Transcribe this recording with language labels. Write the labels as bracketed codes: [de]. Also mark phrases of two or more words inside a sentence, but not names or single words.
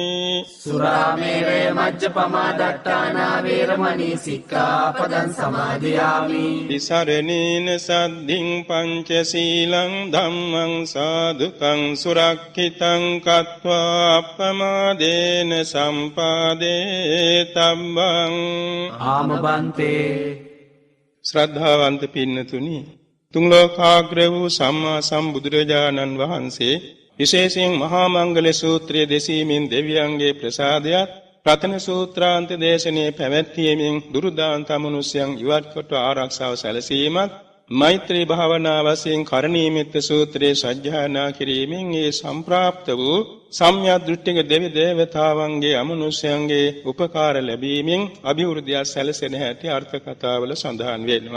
[pi] සුරාමේරය මජ්ජපමා දට්ඨානා වේරමණී සික්ඛාපදං සමාදියාමි. විසරණේන සද්ධින් පංචශීලං ධම්මං සාදුකං සුරක්ඛිතං කତ୍වා අප්පමාදේන සම්පාදේ තබ්බං. ආමබන්තේ [si] ශ්‍රද්ධාවන්ත පින්නතුනි, තුන් ලෝකාග්‍ර වූ සම්මා සම්බුදුරජාණන් වහන්සේ විශේෂයෙන් මහා මංගල සූත්‍රය දෙසීමෙන් දෙවියන්ගේ ප්‍රසාදයත්, රතන සූත්‍රාන්ත දේශනයේ පැවැත්වීමෙන් දුරුදාන්ත මනුෂ්‍යයන් ඉවත් කොට ආරක්ෂාව සැලසීමත්, මෛත්‍රී භාවනා වශයෙන් කරණීයමෙත්ත සූත්‍රයේ සජ්ජායනා කිරීමෙන් ඒ සම්ප්‍රාප්ත වූ සම්‍යක් දෘෂ්ටික දෙවි දේවතාවන්ගේ අමනුෂ්‍යයන්ගේ උපකාර ලැබීමෙන් අභිවෘද්ධිය සැලසෙන හැටි අර්ථ කතාවල සඳහන් වෙනවා.